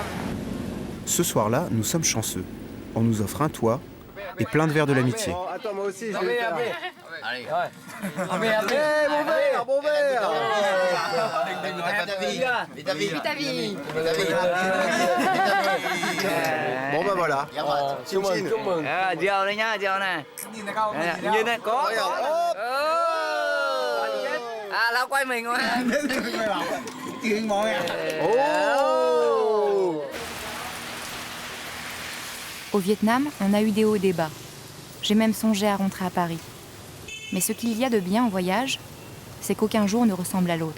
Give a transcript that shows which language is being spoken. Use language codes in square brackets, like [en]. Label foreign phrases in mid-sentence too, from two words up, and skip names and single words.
[fr] Ce soir-là, nous sommes chanceux. On nous offre un toit et plein de verres de l'amitié. Attends, moi aussi, je vais le faire. Allez. Mon verre, mon verre. Bon bah voilà. Chin chin. [vi] Dèo đây nhá, dèo này. Nhìn này có. [fr] Au Vietnam, on a eu des hauts et des bas. J'ai même songé à rentrer à Paris. Mais ce qu'il y a de bien en voyage, c'est qu'aucun jour ne ressemble à l'autre.